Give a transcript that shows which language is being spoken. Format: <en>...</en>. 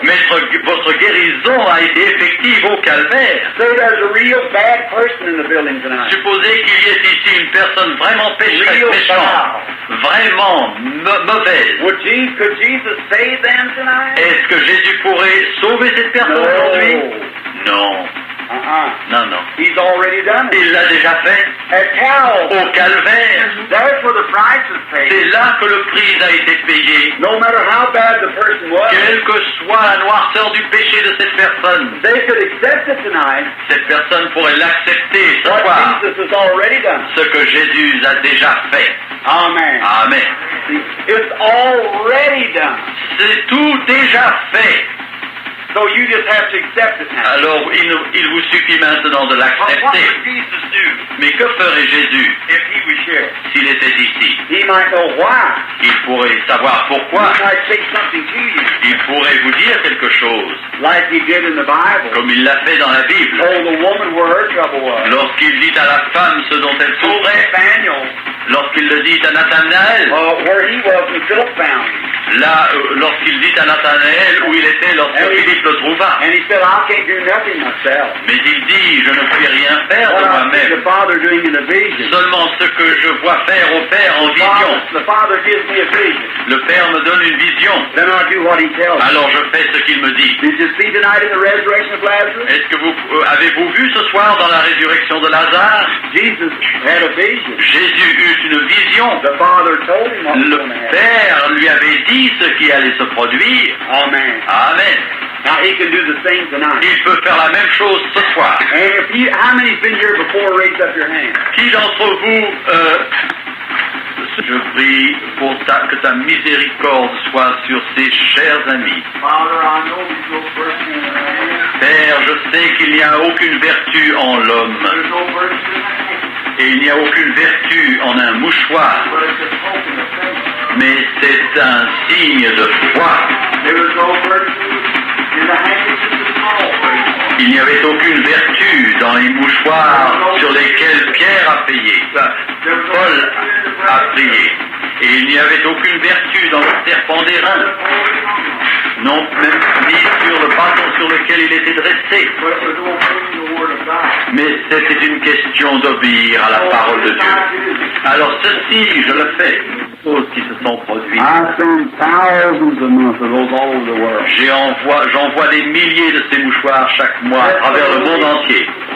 <fr>Mais votre guérison a été effective au calvaire.</fr> <en>Say there's a real bad person in the building tonight.</en> <fr>Supposez qu'il y ait ici une personne vraiment pécheresse,</fr> <en>Real</en> <fr>méchante, vraiment mauvaise.</fr> <en>Could Jesus save them tonight?</en> <fr>Est-ce que Jésus pourrait sauver cette personne aujourd'hui? Non. Non, non.</fr> <en>He's already done it.</en> <fr>Il l'a déjà fait</fr> <en>At Calvary,</en> <fr>au calvaire.</fr> <en>that's where the price is</en> <fr>C'est</fr> <en>paid.</en> <fr>là que le prix a été payé.</fr> <en>No matter how bad the person was,</en> <fr>Quelle que soit la noirceur du péché de cette personne,</fr> <en>they could accept it tonight.</en> <fr>cette personne pourrait l'accepter ce</fr> <en>What</en> <fr>soir.</fr> <en>Jesus has already done.</en> <fr>Ce que Jésus a déjà fait.</fr> <en>Amen.</en> <fr>Amen.</fr> <en>See, it's already done.</en> <fr>C'est tout déjà fait.</fr> <en>So you just have to accept it now.</en> <fr>Alors il vous suffit maintenant de</fr> <en>But what</en> <fr>l'accepter.</fr> <en>would Jesus do</en> <fr>Mais que ferait Jésus</fr> <en>if he was here?</en> <fr>s'il était ici?</fr> <en>He might know why.</en> <fr>Il pourrait savoir pourquoi.</fr> <en>He might say something to you,</en> <fr>Il pourrait vous dire quelque chose,</fr> <en>like he did in the Bible.</en> <fr>comme il l'a fait dans la Bible.</fr> <en>Told the woman where her trouble was.</en> <fr>Lorsqu'il dit à la femme ce dont elle</fr> <en>Told</en> <fr>souffrait,</fr> <en>Nathaniel</en> <fr>lorsqu'il le dit à Nathanaël,</fr> <en>where he was when Philip found him.</en> <fr>là, lorsqu'il dit à Nathanaël où il était lorsque Philippe le trouva.</fr> <en>And he said, I can't do nothing myself.</en> <fr>Mais il dit, je ne puis rien faire de</fr> <en>What I see</en> <fr>moi-même,</fr> <en>the Father doing in a vision.</en> <fr>seulement ce que je vois faire au Père en vision.</fr> <en>The Father gives me a vision.</en> <fr>Le Père me donne une vision,</fr> <en>Then I do what he tells me.</en> <fr>alors je fais ce qu'il me dit.</fr> <en>Did you see tonight in the resurrection of Lazarus?</en> <fr>Est-ce que vous avez-vous vu ce soir dans la résurrection de Lazare?</fr> <en>Jesus had a vision.</en> <fr>Jésus eut une vision.</fr> <en>The Father told him what was</en> <fr>Le</fr> <en>going to happen.</en> <fr>Père lui avait dit ce qui allait se produire.</fr> <en>Amen.</en> <fr>Amen.</fr> <en>Now he can do the same tonight.</en> <fr>Il peut faire la même chose ce soir.</fr> <en>And if you, how many's been here before? Raise up your hand.</en> <fr>Qui d'entre vous, je prie pour que ta miséricorde soit sur ces chers amis.</fr> <en>Father, I know you go first in the man.</en> <fr>Père, je sais qu'il n'y a aucune vertu en l'homme,</fr> <en>There's no virtue in the hand.</en> <fr>et il n'y a aucune vertu en un mouchoir,</fr> <en>But it's a token of faith.</en> <fr>mais c'est un signe de foi.</fr> <en>There was no virtue in the handkerchief of Paul.</en> <fr>Il n'y avait aucune vertu dans les mouchoirs sur lesquels Pierre a payé, Paul a prié. Et il n'y avait aucune vertu dans le serpent d'airain, non même ni sur le bâton sur lequel il était dressé.</fr> <en>But it was obeying the word of God.</en> <fr>Mais c'était une question d'obéir à la parole de Dieu. Alors ceci, je le fais, choses qui se sont produites.</fr> <en>I send thousands a month of those all over the world.</en> <fr>J'envoie des milliers de ces mouchoirs chaque mois à travers le monde entier.</fr>